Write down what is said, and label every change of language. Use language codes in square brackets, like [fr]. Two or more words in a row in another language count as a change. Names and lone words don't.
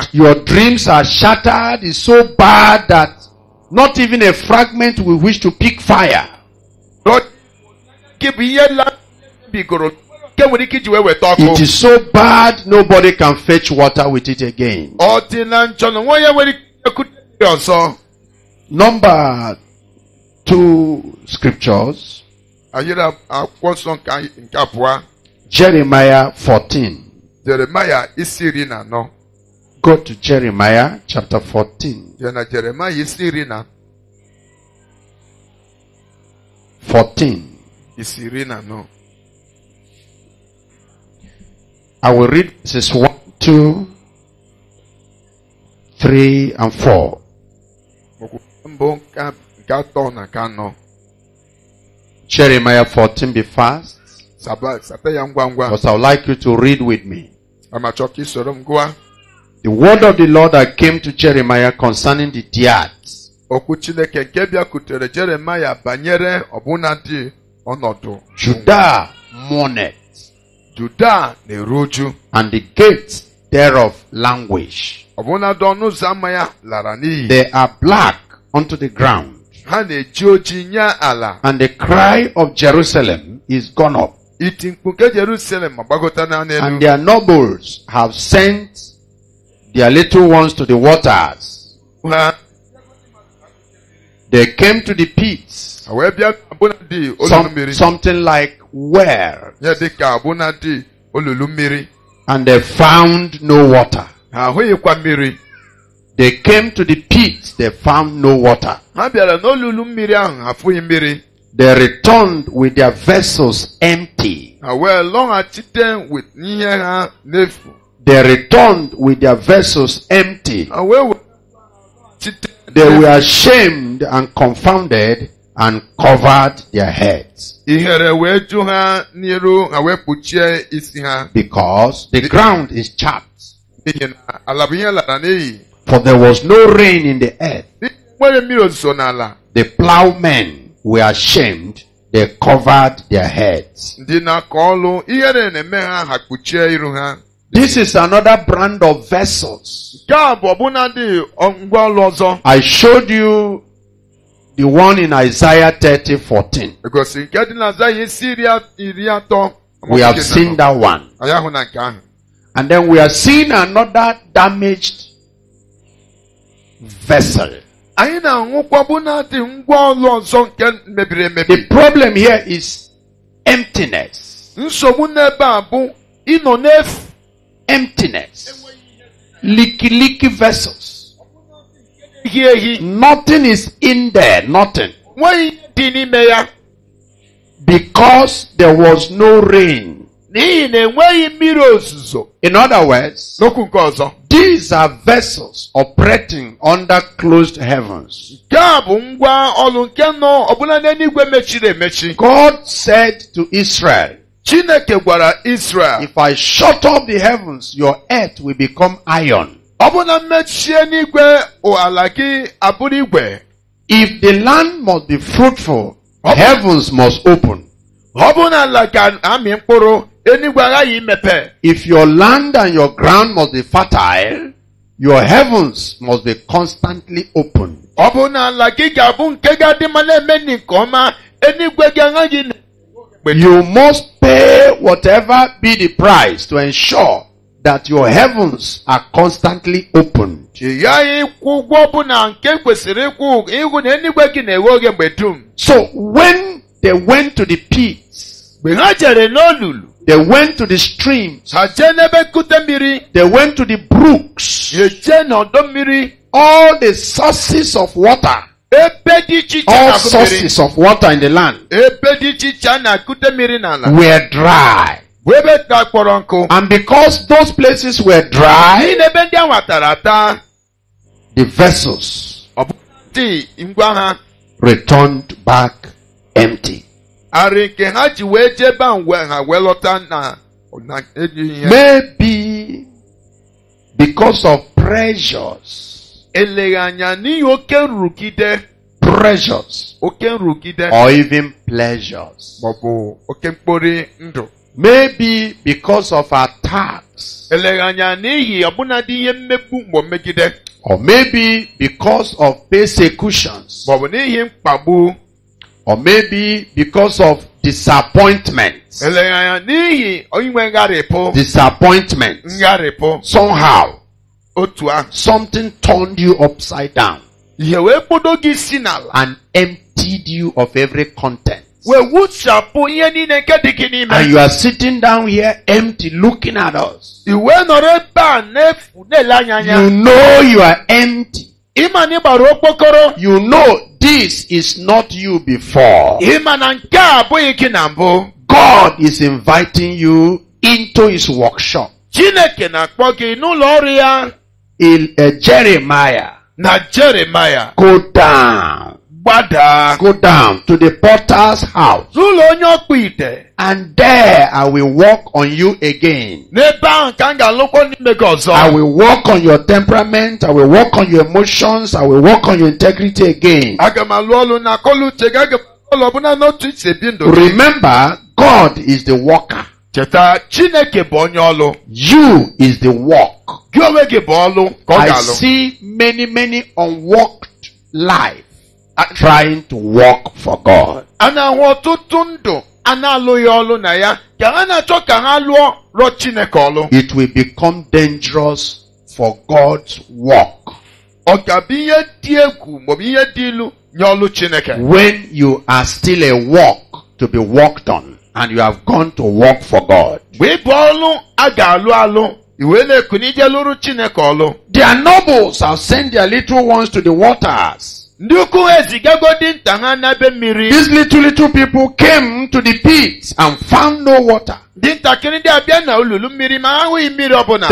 [en] Your dreams are shattered, it's so bad that not even a fragment will wish to pick fire. [ig] Nke bụ ihe bigoro nke nwere ike iji wee weta ọkụ. [en] It is so bad nobody can fetch water with it again. [ig] Ọ dị na njọ na nwa ya nwere ike ekute ọzọ. [en] Number 2 scriptures, [ig] Anyị akwụkwọ nsọ nke abụọ. [en] Jeremiah 14. [ig] Jeremaya isi 14. [en] Go to Jeremiah chapter 14. [ig] Ya na Jeremaya isi 14. 14. Isi 14. [en] I will read verses 1, 2, 3, and 4. [ig] mbụ nke atọ na nke anọ. [en] Jeremiah 14, be fast. [ig] Sata ya ngwa ngwa. [en] Because I would like you to read with me. [ig] Ama chọọ ka isoro m gụa. [en] The word of the Lord that came to Jeremiah concerning the Diat. [ig] Okwu Chineke nke bịakwutere Jeremiah banyere ọbụnadị ọnọdụ. [en] Judah mourned, [ig] Judah na-eru uju. [en] and the gates thereof languish. [ig] Ọbụnadị ọnụ ụzọ ama ya lara n'iyi. [en] They are black unto the ground, [ig] Ha na-eji oji nye ala. [en] and the cry of Jerusalem is gone up, [ig] Iti mkpu nke Jerusalem agbagota na [en] and [ig] n'elu. [en] their nobles have sent their little ones to the waters. [ig] Ha [en] They came to the pits, [ig] wee bịa ọbụnadị olulu mmiri. [en] something like well, [ig] Ya dịka ọbụnadị olulu mmiri. [en] and they found no water. [ig] Ha ahụghịkwa mmiri. [en] They came to the pits, they found no water. [ig] Ha bịara n'olulu mmiri ahụ ha afụghị mmiri. [en] They returned with their vessels empty. [ig] Ha wee lọghachite with ihe ha n'efu. [en] They returned with their vessels empty. [ig] Ha wee lọghachite. [en] They were ashamed and confounded and covered their heads, [ig] Ihere wee ju ha n'iru, ha wee kpuchie isi ha. [en] because the ground is chapped, [ig] N'ihi na ala bụ ihe lara n'iyi. [en] for there was no rain in the earth. [ig] Nwere mmiri ozuzo n'ala. [en] The plowmen were ashamed, they covered their heads. [ig] Ndị na-akọ ọlụ ihere na-eme ha, ha kpuchie iru ha. [en] This is another brand of vessels. [ig] Nke a bụ ọbụnadị ngwa ọlụ ọzọ. [en] I showed you the one in Isaiah 30:14. [ig] Egosi nke dị na Aịzaya isi iri atọ. [en] We have seen that one. [ig] Anyị ahụ na nke ahụ. [en] And then we are seeing another damaged vessel. [ig] Anyị na-ahụkwa ọbụnadị ngwa ọlụ ọzọ nke mebiri emebi. [en] The problem here is emptiness. [ig] Nsogbu n'ebe a bụ ịnọ n'efu. [en] Emptiness. Leaky vessels. Ehi. Nothing is in there. Nothing. [ig] Nweghị dị n'ime ya. [en] Because there was no rain. [ig] N'ihi na enweghị mmiri ozuzo. [en] In other words, [ig] N'okwu nke ọzọ. [en] these are vessels operating under closed heavens. [ig] Nke a bụ ngwa ọlụ nke nọ ọbụla n'eluigwe mechiri emechi. [en] God said to Israel, [ig] Chineke gwara Israel, [en] if I shut up the heavens, your earth will become iron. [ig] ọ bụ na mmechie n'igwe ala gị abụrụ igwe. [en] If the land must be fruitful, heavens must open. [ig] Ọ bụ na ala ga-amị mkpụrụ, eluigwe aghaghị imepe. [en] If your land and your ground must be fertile, your heavens must be constantly open. [ig] Ọ bụ na ala gị ga-abụ nke ga-adị mma na-eme nke ọma, eluigwe gị aghaghị. [en] You must pay whatever be the price to ensure that your heavens are constantly opened. [ig] Ị gaghị ịkwụ ụgwọ ọbụla nke kwesịrị ịkwụ ịhụ na eluigwe gị na-enwe oge mgbe dum. [en] So when they went to the pits, [ig] Mgbe ha jere n'olulu, [en] they went to the streams, [ig] ha jee n'ebe nkute mmiri, [en] they went to the brooks, [ig] ha jee n'ọdọ mmiri, [en] all the sources of water, [ig] ebe dị iche iche [en] all [ig] na-akụ mmiri. [en] sources of water in the land [ig] Ebe dị iche iche a na-akụte mmiri n'ala. [en] were dry. [ig] Bụ ebe ka kpọrọ nkụ. [en] And because those places were dry, [ig] N'ihi na ebe ndị ahụ atara ata, [en] the vessels [ig] ọ bụ dị ngwa ha. [en] returned back empty. [ig] Arị nke ha ji wee jee ebe ahụ ha wee lọta na ejighị ihe. [en] Maybe because of pressures, [ig] Eleghị anya n'ihi oke nrụgide, oke nrụgide, [en] or even pleasures. [ig] maọbụ oke mkpori ndụ. [en] Maybe because of attacks, [ig] Eleghị anya n'ihi ọbụnadị ihe mmegbu mgbe megide, [en] or maybe because of persecutions, [ig] maọbụ n'ihi mkpagbu, [en] or maybe because of disappointments. [ig] eleghị anya n'ihi inwe ngharịpụ. [en] Disappointments. Somehow, [ig] Otu ahụ, [en] something turned you upside down [ig] ihe wee kpodo gị si n'ala, [en] and emptied you of every content. [ig] wee wuchapụ ihe niile nke dị gị n'ime. [en] And you are sitting down here empty, looking at us. [ig] I wee nọrọ ebe a n'efu na-ele anya anya. [en] You know you are empty. [ig] Ịma na ị gbara okpokoro. [en] You know this is not you before. [ig] Ịma na nke a abụghị gị na mbụ. [en] God is inviting you into his workshop. [ig] Chineke na-akpọ gị n'ụlọ ọrụ ya. Jeremiah na Jeremiah [en] go down to the potter's house, [ig] n'ụlọ onye ọkpụ ite, [en] and there I will work on you again. [ig] n'ebe ahụ ka m ga-alụkwa n'ime gị ọzọ. [en] I will work on your temperament. I will work on your emotions. I will work on your integrity again. [ig] Aga m alụ ọlụ na akọlụ uche gị, aga m alụ ọlụ ọbụna n'otu isi ebi ndụ gị. [en] Remember, God is the worker. [ig] Cheta, Chineke bụ onye ọlụ. [en] You is the work. [ig] Gị onwe gị bụ ọlụ ka ọ [en] I [ig] ga-alụ. [en] see many unworked life trying to work for God. [ig] A na-ahụ ọtụtụ ndụ a na-alụghị ọlụ na ya ka ha na-achọ ka ha lụọ rụọ Chineke ọlụ. [en] It will become dangerous for God's work [ig] Ọ ga-abụ ihe dị egwu maọbụ ihe dị ilu nye ọlụ Chineke. [en] when you are still a work to be worked on and you have gone to work for God. [ig] Mgbe ị bụ ọlụ a ga-alụ alụ, i wee na-eku n'ije lụrụ Chineke ọlụ. [en] Their nobles have sent their little ones to the waters. [ig] Ndị ukwu ha ezigagodi nta ha n'ebe mmiri. [en] These little people came to the pit and found no water. [ig] Ndị ntakịrị ndị abịa na olulu mmiri ma ha ahụghị mmiri ọbụla.